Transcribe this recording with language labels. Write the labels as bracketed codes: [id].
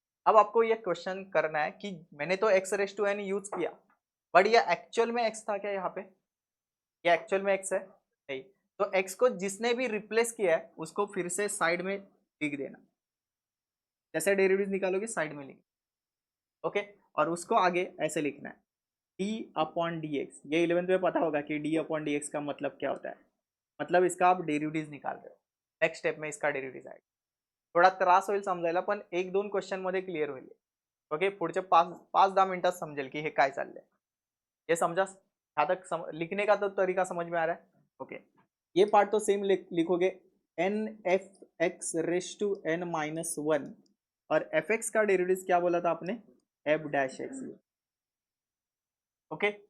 [hi] अब आपको ये क्वेश्चन करना है कि मैंने तो x raise to N use किया, बट ये एक्चुअल में एक्स था क्या, यहाँ पे ये एक्चुअल में एक्स है नहीं, तो एक्स को जिसने भी रिप्लेस किया है उसको फिर से साइड में लिख देना, जैसे डेरिवेटिव निकालोगे साइड में लिख, ओके। और उसको आगे ऐसे लिखना है, d/dx, ये 11th में पता होगा कि d/dx का मतलब क्या होता है, मतलब इसका आप डेरिवेटिव निकाल रहे हो। नेक्स्ट स्टेप में इसका डेरिवेटिव आएगा, [mr] थोडा त्रास होईल समजायला, पण 1-2 क्वेश्चन मध्ये क्लिअर होईल, ओके। पुढचे 5-10 मिनिटात समजेल की हे काय चाललंय, [hi] ये समझा? यहाँ तक लिखने का तो तरीका समझ में आ रहा है, ओके। ये पार्ट तो सेम लिखोगे, N F x raise to N minus one, और एफ एक्स का डेरिवेटिव क्या बोला था आपने, एफ डैश एक्स, ओके।